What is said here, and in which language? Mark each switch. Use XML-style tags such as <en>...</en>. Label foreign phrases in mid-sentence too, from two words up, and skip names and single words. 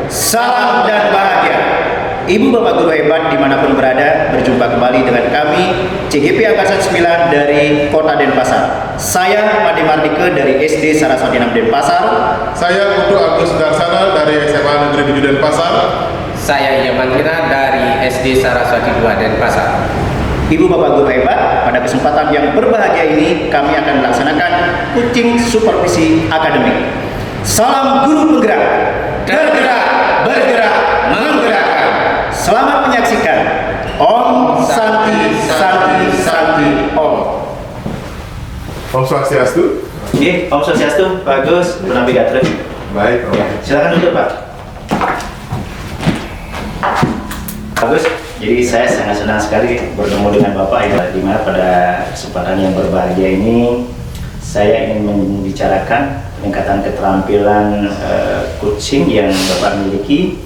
<id>Salam dan bahagia. Ibu bapak guru hebat dimanapun berada, berjumpa kembali dengan kami CGP Angkatan 9 dari Kota Denpasar. Saya Made Mardike dari SD Saraswati 6 Denpasar. Saya Putu Agus Darsana dari SMA Negeri 7 Denpasar. Saya Yamandira dari SD Saraswati 2 Denpasar. Ibu bapak guru hebat, pada kesempatan yang berbahagia ini kami akan melaksanakan coaching supervisi akademik. Salam guru penggerak, tergerak, bergerak, menggerakkan. Selamat menyaksikan.</id> <sa>Om Santi Santi Santi Om. Om Swastiastu.</sa> <id>Oke,</id> <sa>Om Swastiastu,</sa> <id>bagus, Bu Navigator. Baik, Om. Ya, silakan duduk, Pak. Bagus. Jadi saya sangat senang sekali bertemu dengan Bapak ya, di mana pada kesempatan yang berbahagia ini saya ingin membicarakan peningkatan keterampilan coaching yang Bapak miliki.</id>